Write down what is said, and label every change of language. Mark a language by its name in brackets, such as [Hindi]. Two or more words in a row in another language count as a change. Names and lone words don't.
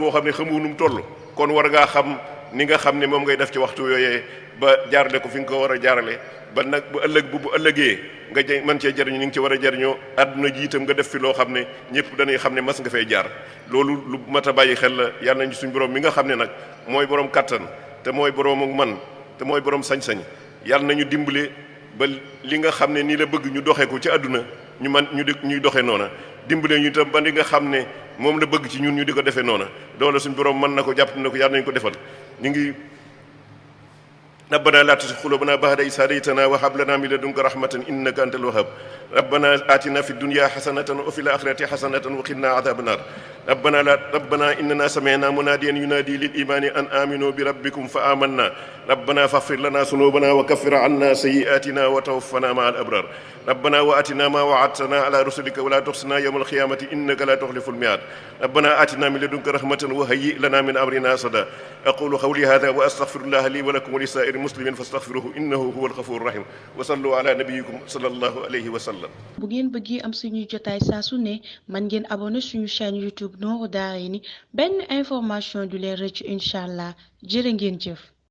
[Wolof] woo xam ne xamu nu mu toll kon war ngaa xam ni nga xam ne moom ngay def ci waxtu yooyee ba jaarale ko fi nga ko war a jaarale ba nag bu ëllëgee nga mën cee jariñu ni nga ci war a jariñoo àdduna ji itam nga def fi loo xam ne ñëpp dañuy xam ne mas nga fay jaar loolu lu mat a bàyyi xel la yàlla nañu suñu borom mi nga xam ne nag mooy borom kattan te mooy borom ak man te mooy borom sañ-sañ yàlla nañu dimbale ba li nga xam ne nii la bëgg ñu doxee ko ci àdduna ñuy doxee noona dimbale ñu itam ba li nga xam ne moom la bëgg ci ñun ñu di ko defee noona doole suñu borom mën na ko jàpp na ko yàlla nañu ko defal ñu ngi [Arabic] ربنا لا تزغ قلوبنا بعد إذ هديتنا وهب لنا من لدنك رحمة إنك أنت الوهاب ربنا آتنا في الدنيا حسنة وفي الآخرة حسنة وقنا عذاب النار ربنا إننا سمعنا مناديا ينادي للإيمان أن آمنوا بربكم فآمنا ربنا فاغفر لنا ذنوبنا وكفر عنا سيئاتنا وتوفنا مع الأبرار ربنا وآتنا ما وعدتنا على رسلك ولا تخزنا يوم القيامة إنك لا تخلف الميعاد ربنا آتنا من لدنك رحمة وهيئ لنا من أمرنا رشدا أقول قولي هذا وأستغفر الله لي ولكم ولسائر المسلمين فاستغفروه إنه هو الغفور الرحيم وصلوا على نبيكم صلى الله عليه وسلم. [Wolof] bu ngeen bëggee am suñu jotaay saa su ne man ngeen abonné suñu chaîne YouTube Nourou Darayni benn information du leen rëcc [Arabic] إن شاء الله [Wolof] jërë ngeen jëf.